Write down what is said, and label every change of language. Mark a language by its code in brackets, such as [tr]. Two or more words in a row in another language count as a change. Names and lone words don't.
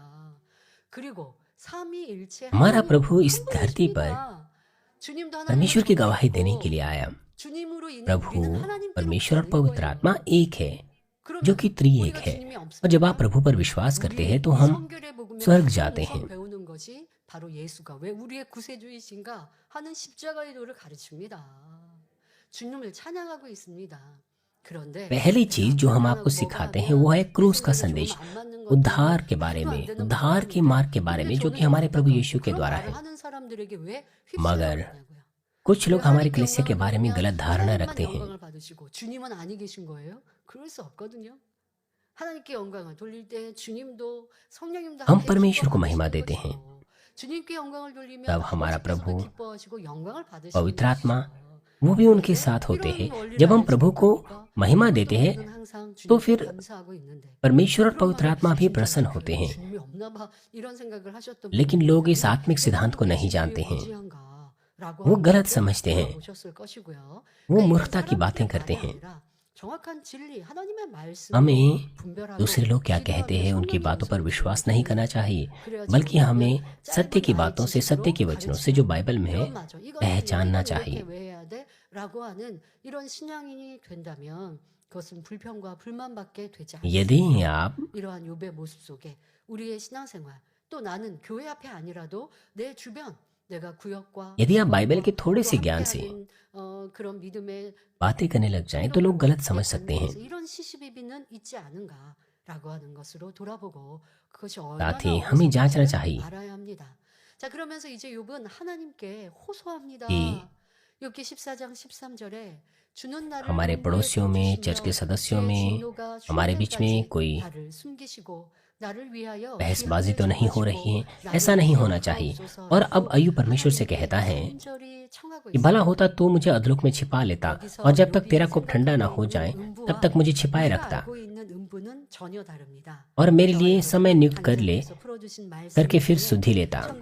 [hi] हमारा प्रभु इस धरती पर परमेश्वर की गवाही देने के लिए आया। प्रभु परमेश्वर और पवित्र आत्मा एक है, जो कि त्रिएक है। और जब आप प्रभु पर विश्वास करते हैं तो हम स्वर्ग जाते हैं। [ko] 바로 예수가 왜 우리의 구세주이신가 하는 십자가의 도를 가르칩니다. 주님을 찬양하고 있습니다. 그런데 [hi] पहली चीज जो हम आपको सिखाते हैं वो है क्रूस का संदेश, उद्धार के बारे में, उद्धार के मार्ग के बारे में, जो कि हमारे प्रभु यीशु के द्वारा है। मगर कुछ लोग हमारी कलीसिया के बारे में गलत धारणा रखते हैं। [ko] 주님은 아니 계신 거예요? 그럴 수 없거든요. 하나님께 영광을 돌릴 때 주님도 성령님도 [hi] हम परमेश्वर को महिमा देते हैं, [ko] 주님께 영광을 돌리면 [hi] तब हमारा प्रभु [ko] 기뻐하시고 영광을 받으시고 [hi] पवित्र आत्मा वो भी उनके साथ होते हैं। जब हम प्रभु को महिमा देते हैं तो फिर परमेश्वर और पवित्र आत्मा भी प्रसन्न होते हैं। लेकिन लोग इस आत्मिक सिद्धांत को नहीं जानते हैं, वो गलत समझते हैं, वो मूर्खता की बातें करते हैं। हमें दूसरे लोग क्या कहते हैं उनकी बातों पर विश्वास नहीं करना चाहिए, बल्कि हमें सत्य की बातों से, सत्य के वचनों से जो बाइबल में है पहचानना चाहिए। यदि आप [ko] 이러한 욥의 모습 속에 우리의 신앙생활 또 나는 교회 앞에 아니라도 내 주변 내가 구역과 [hi] यदि आप बाइबल के थोड़े से ज्ञान से [ko] 그런 믿음의 [hi] बातें करने लग जाएं तो लोग गलत समझ सकते हैं। [ko] 이런 시시비비는 있지 않은가라고 하는 것으로 돌아보고 그것이 [hi] साथ ही हमें जांचना चाहिए [ko] 알아야 합니다. 자, 그러면서 이제 욥은 하나님께 호소합니다. [hi] कि [ko] 욥기 14장 13절에 주는 나를 [hi] हमारे पड़ोसियों में, चर्च के सदस्यों में, हमारे बीच में कोई बहसबाजी तो नहीं हो रही है, ऐसा नहीं होना चाहिए। और अब अय्यूब परमेश्वर से कहता है कि भला होता तो मुझे अधलोक में छिपा लेता, और जब तक तेरा कोप ठंडा ना हो जाए तब तक मुझे छिपाए रखता, और मेरे लिए समय नियुक्त कर ले करके फिर सुधि लेता।